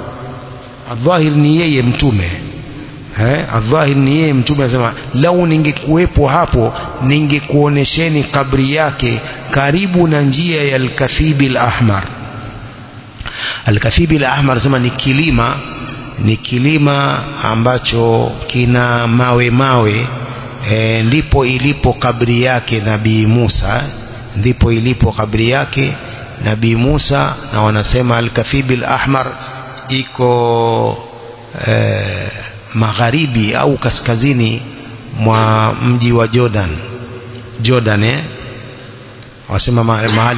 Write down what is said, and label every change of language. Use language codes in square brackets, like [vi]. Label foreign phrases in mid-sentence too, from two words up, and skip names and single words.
[sw] Adh-dhahir ni yeye mtume, adh-dhahir ni yeye mtume anasema lau ningekuwepo hapo ningekuonesheni kabri yake karibu na njia ya al-Kathib al-Ahmar. Al-Kathib al-Ahmar anasema ni kilima ambacho kina mawe, ndipo ilipo kabri yake Nabii Musa, ndipo ilipo kabri yake Nabii Musa. Na wanasema al-Kathib al-Ahmar iko magharibi au kaskazini mwa mji wa Jordan, wasema mahali